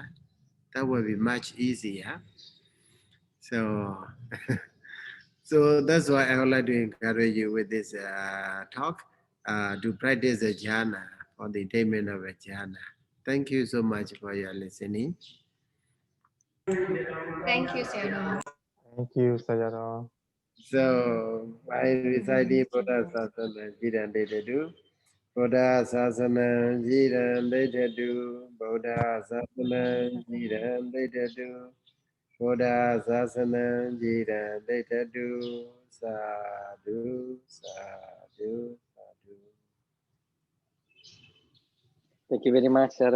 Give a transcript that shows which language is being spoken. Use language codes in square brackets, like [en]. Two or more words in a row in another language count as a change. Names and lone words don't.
[en] That will be much easier. So, so that's why I would like to encourage you with this talk to practice the jhana for the attainment of a jhana. Thank you so much for your listening. Thank you, Sayadaw. Thank you, Sayadaw. So, by reciting [pi] Buddha Sasana Jiran Dedu, Buddha Sasana Jiran Dedu, Buddha Sasana Jiran Dedu, Buddha Sasana Jiran Dedu, Sadhu, Sadhu, Sadhu. [en] Thank you very much, Sayadaw.